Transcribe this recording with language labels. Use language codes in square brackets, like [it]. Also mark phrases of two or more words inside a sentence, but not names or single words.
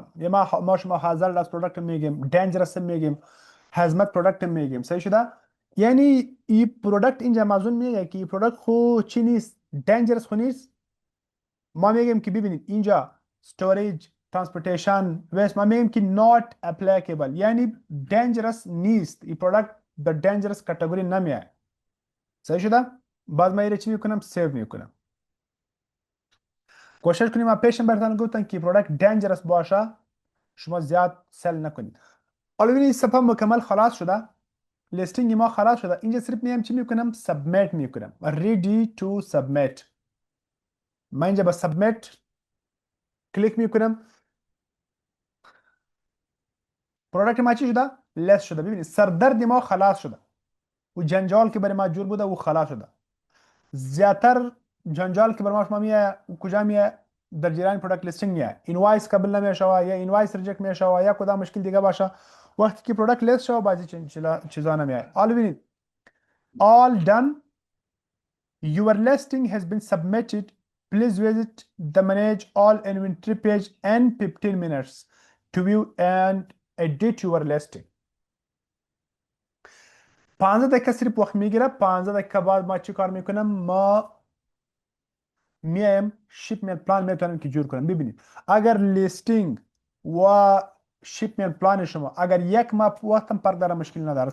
[fa] یا ما شما hazardous پروداکت میگیم، dangerous میگیم، hazmat پروداکت میگیم. صحیح شده، یعنی این پروداکت اینجا مازون میگه که این پروداکت خو چی نیست، dangerous خو نیست. ما میگیم که ببینید اینجا [en] storage transportation waste [fa] ما میگیم که [en] not applicable، [fa] یعنی dangerous نیست این پروداکت، در dangerous کاتگوری نمیاد. صحیح شده، بعد ما چی میکنم؟ سیو میکنم. کوشش کنیم ما پیشم براتون گفتم که پروداکت dangerous باشه شما زیاد سل نکنید. حالا ببینید صفحه مکمل خلاص شده، لیستینگ ما خلاص شده. اینجا صرف میام چی میکنم؟ سابمیت میکنم، [en] ready to submit. [fa] من اینجا با سابمیت کلیک میکنم. پروداکت ما چی شده؟ لیست شده. ببینید سردرد ما خلاص شده و جنجال که برای ما جور بوده و خلاص شده. زیاتر جنجال که برای ما میاد و کجا میاد؟ در جریان [en] product listing [fa] میاد. اینوایس قبل نمیشه یا اینوایس ریجکت میشه یا کدام مشکل دیگه باشه. وقتی که پروداکت لیست شو بعضی چیزا نمیاد. حالا ببینید [en] all done, your listing has been submitted. Please visit the manage all inventory page in 15 minutes to view and edit your listing. [fa] 15 دقیقه صرف وقت میگیره. 15 دقیقه بعد ما چی کار میکنم؟ ما میایم [en] shipment plan [fa] میتونم که جور کنم. ببینید اگر لیستینگ و [en] shipment plan [fa] شما اگر یک ماه وقت هم فرق داره مشکل نداره.